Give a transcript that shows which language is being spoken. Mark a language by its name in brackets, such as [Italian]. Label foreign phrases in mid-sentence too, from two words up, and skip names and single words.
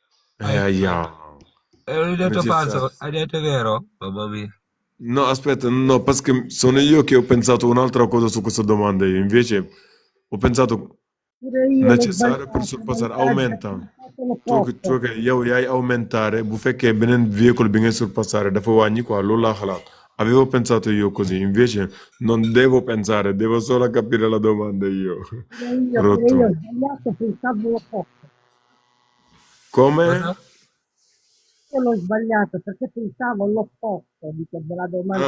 [Italian] Hai detto falso, hai detto vero? Mamma mia. No, aspetta, no, perché sono io che ho pensato un'altra cosa su questa domanda. Invece ho pensato necessario per sorpassare, aumenta. Tu che io aumentare, [Wolof] bu fekkee beneen véhicule bi ngay surpasser dafa wàññi quoi loolu laa xalaat [Italian] Avevo pensato io così, invece non devo pensare, devo solo capire la domanda io. Io ho Rotto. sbagliato, pensavo l'opposto. Come? Cosa? Io l'ho sbagliato perché pensavo l'opposto della domanda.